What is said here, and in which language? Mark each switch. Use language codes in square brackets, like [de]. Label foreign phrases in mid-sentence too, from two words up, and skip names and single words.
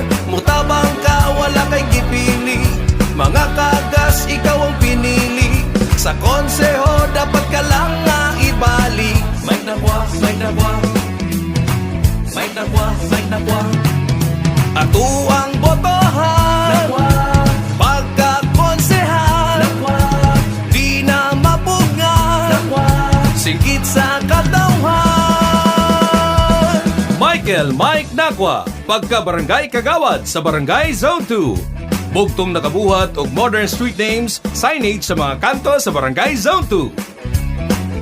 [ceb] Mutabang ka wala kay gipili, mga kagas ikaw ang pinili. Sa konseho dapat ka lang nga ibalik. Mike Nakwa, Mike Nakwa, Mike Nakwa, Mike Nakwa. Ato ang botohan Nakwa, pagkakonsehal Nakwa, di na mapungan Nakwa, sigit sa katawhan. Michael Mike Nakwa, Pagka-Barangay Kagawad sa Barangay Zone 2. Bugtong nakabuhat og [en] modern street names, [ceb] signage sa mga kanto sa Barangay Zone 2.